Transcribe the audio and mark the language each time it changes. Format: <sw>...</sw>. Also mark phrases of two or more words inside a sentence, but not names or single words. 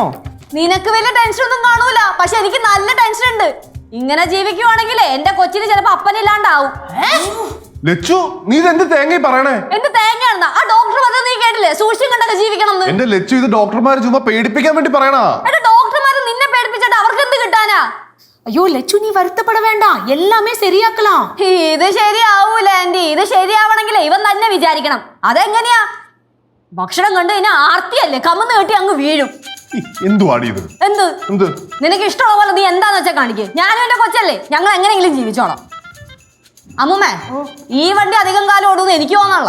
<ml>നിനക്ക് വലിയ ടെൻഷൻ ഒന്നും കാണൂല, പക്ഷെ എനിക്ക് നല്ല ടെൻഷൻ ഉണ്ട്. ഇങ്ങനെ ജീവിക്കുവാണെങ്കിലേ എന്റെ കൊച്ചിന് ചിലപ്പോ അപ്പനില്ലാണ്ടാവും. ലച്ചു, നീ ഇതെന്ത് തേങ്ങ പറയണേ? എന്ത് തേങ്ങയാണെന്ന ആ ഡോക്ടർ പറഞ്ഞത് നീ കേട്ടില്ലേ? സൂക്ഷിച്ചും കണ്ടൊക്കെ ജീവിക്കണം. എന്റെ ലച്ചു, ഇത് ഡോക്ടർമാര് ചുമ്മാ പേടിപ്പിക്കാൻ വേണ്ടി പറയണ. എന്റെ ഡോക്ടർമാര് നിന്നെ പേടിപ്പിച്ചിട്ട് അവർക്ക് എന്ത് കിട്ടാനാ?</ml> <ta>ஐயோ லட்சு, நீ வருத்தப்பட வேண்டாம், எல்லாமே சரியாக்கலாம்.</ta> <ml>ഇത് ശരിയാവൂല ആന്റി. ഇത് ശരിയാവണമെങ്കിലേ ഇവൻ തന്നെ വിചാരിക്കണം. അതെങ്ങനെയാ? ഭക്ഷണം കണ്ടു കഴിഞ്ഞാൽ ആർത്തിയല്ലേ, കമന്ന് കെട്ടി അങ്ങ് വീഴും. എന്തുവാടി ഇത്? എന്ത് നിനക്ക് ഇഷ്ടമുള്ള പോലെ നീ എന്താന്ന് വെച്ചാൽ കാണിക്കേ. ഞാനും എന്റെ കൊച്ചല്ലേ, ഞങ്ങൾ എങ്ങനെയെങ്കിലും ജീവിച്ചോളാം. അമ്മൂമ്മേ, ഈ വണ്ടി അധികം കാലം ഓടുന്നു എനിക്ക് തോന്നാനുള്ള.</ml>